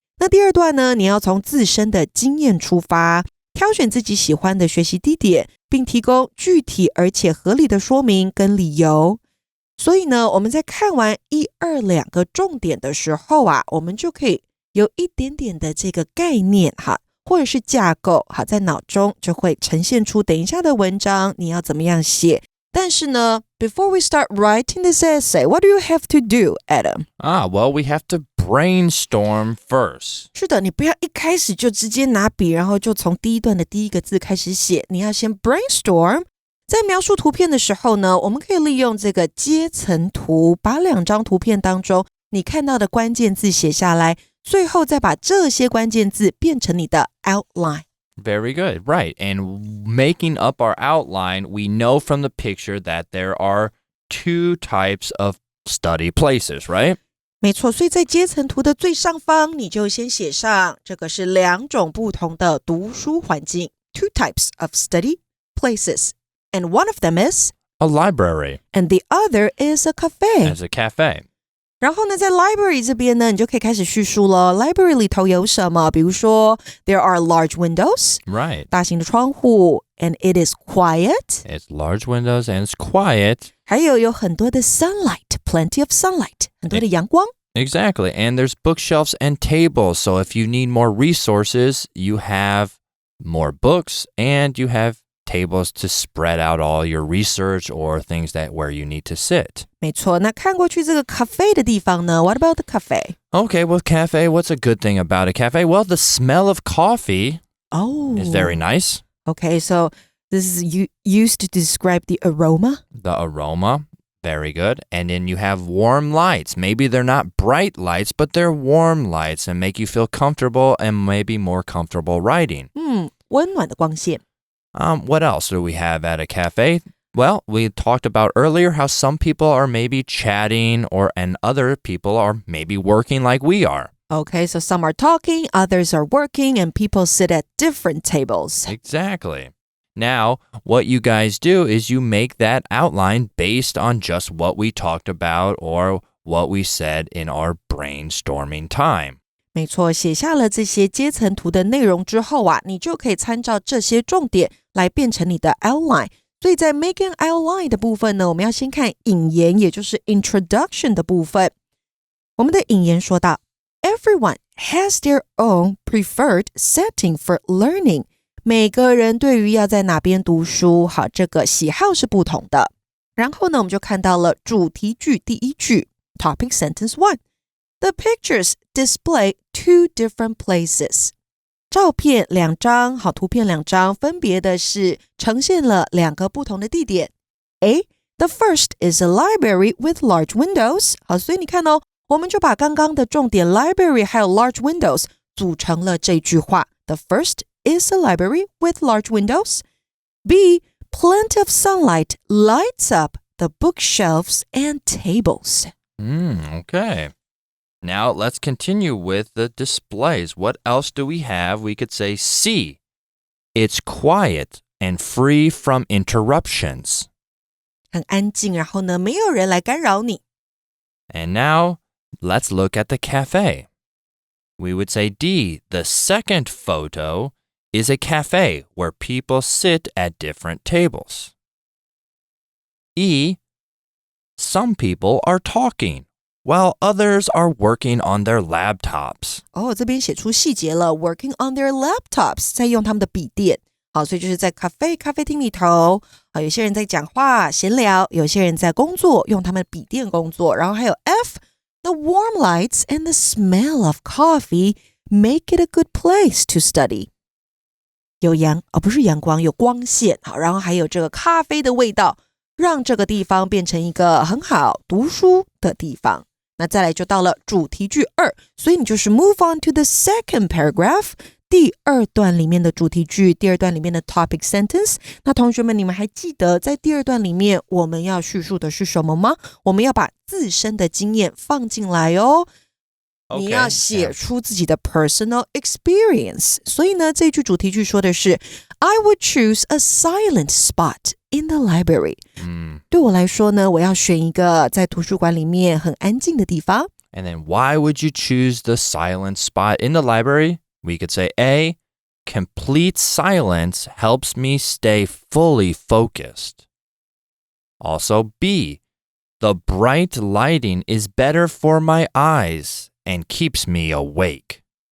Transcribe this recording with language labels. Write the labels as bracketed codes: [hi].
[zh] 那第二段呢，你要从自身的经验出发，挑选自己喜欢的学习地点，并提供具体而且合理的说明跟理由。所以呢，我们在看完1、2、2个重点的时候啊，我们就可以有一点点的这个概念哈，或者是架构哈，在脑中就会呈现出等一下的文章你要怎么样写。但是呢 [en] before we start writing this essay, what do you have to do, Adam? Well, we have to brainstorm first. [zh] 是的，你不要一开始就直接拿笔，然后就从第一段的第一个字开始写，你要先 brainstorm。在描述图片的时候呢，我们可以利用这个阶层图，把2张图片当中你看到的关键字写下来，最后再把这些关键字变成你的 outline。Very [en] good, right. And making up our outline, we know from the picture that there are 2 types of study places, right? [zh] 没错，所以在阶层图的最上方，你就先写上这个是2种不同的读书环境 ， [en] 2 types of study places. And one of them is a library. And the other is a cafe. As a cafe. [zh] 然后呢，在 library 这边呢，你就可以开始叙述了。library 里头有什么？比如说 [en] there are large windows. Right. [zh] 大型的窗户 [en] and it is quiet. It's large windows and it's quiet. [zh] 还有很多的 [en] sunlight, plenty of sunlight. [zh] 很多的阳光。 [en] Exactly. And there's bookshelves and tables. So if you need more resources, you have more books and you have tables to spread out all your research or things that where you need to sit. 没错，那看过去这个 cafe 的地方呢 What about the cafe? Okay, well, cafe, what's a good thing about a cafe? Well, the smell of coffee is very nice. Okay, so this is used to describe the aroma? The aroma, very good. And then you have warm lights. Maybe they're not bright lights, but they're warm lights and make you feel comfortable and maybe more comfortable writing. [zh] 温暖的光线。 [en] What else do we have at a cafe? Well, we talked about earlier how some people are maybe chatting and other people are maybe working like we are. Okay, so some are talking, others are working, and people sit at different tables. Exactly. Now, what you guys do is you make that outline based on just what we talked about or what we said in our brainstorming time. [zh] 没错，写下了这些阶层图的内容之后啊，你就可以参照这些重点来变成你的 outline。所以在 making outline 的部分呢，我们要先看引言，也就是 introduction 的部分。我们的引言说到 [en] Everyone has their own preferred setting for learning. [zh] 每个人对于要在哪边读书，好，这个喜好是不同的。然后呢，我们就看到了主题句第一句 [en] Topic Sentence 1。The pictures display 2 different places. [zh] 照片2张，好，图片2张，分别的是呈现了2个不同的地点。 [en] The first is a library with large windows. [zh] 好，所以你看哦，我们就把刚刚的重点 library 还有 large windows 组成了这句话。 [en] The first is a library with large windows. B, plenty of sunlight lights up the bookshelves and tables. Okay. Now, let's continue with the displays. What else do we have? We could say C. It's quiet and free from interruptions. [zh] 很安静，然后呢，没有人来干扰你。 [en] And now, let's look at the cafe. We would say D. The second photo is a cafe where people sit at different tables. E. Some people are talking.While others are working on their laptops. [zh] 这边写出细节了 [en] working on their laptops [zh] 在用他们的笔电。好，所以就是在咖啡厅里头，有些人在讲话闲聊，有些人在工作，用他们的笔电工作。然后还有 [en] F, the warm lights and the smell of coffee make it a good place to study. [zh] 有不是阳光，有光线。好，然后还有这个咖啡的味道，让这个地方变成一个很好读书的地方。那再来就到了主题句2，所以你就是 [en] move on to the second paragraph， [zh] 第2段里面的主题句，第2段里面的 topic sentence。那同学们，你们还记得在第2段里面我们要叙述的是什么吗？我们要把自身的经验放进来哦。你要写出自己的 personal experience。所以呢，这句主题句说的是 [en] I would choose a silent spot in the library。 [zh] 对我来说呢，我要选一个在图书馆里面很安静的地方。 [en] And then why would you choose the silent spot in the library? We could say A, complete silence helps me stay fully focused. Also B, the bright lighting is better for my eyes and keeps me awake.